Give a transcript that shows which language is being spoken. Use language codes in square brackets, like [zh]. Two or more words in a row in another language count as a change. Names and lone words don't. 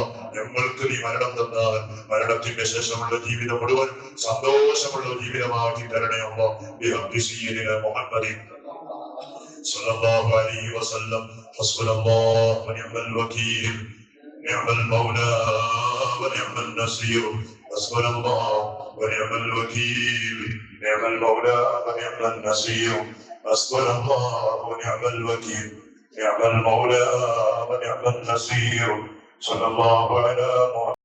[ml] ഞങ്ങൾക്ക് നീ മരണം തന്നാൽ മരണത്തിന്റെ ശേഷമുള്ള ജീവിതം മുഴുവൻ സന്തോഷമുള്ള ജീവിതമാക്കി തരണേ അല്ലാ. [ar] بحق سيدنا محمد صلى الله عليه وسلم. حسبنا الله ونعم الوكيل نعم المولى ونعم النصير. حسبنا الله ونعم الوكيل، نعم المولى ونعم النصير. حسبنا الله ونعم الوكيل، نعم المولى ونعم النصير. صلى الله على محمد.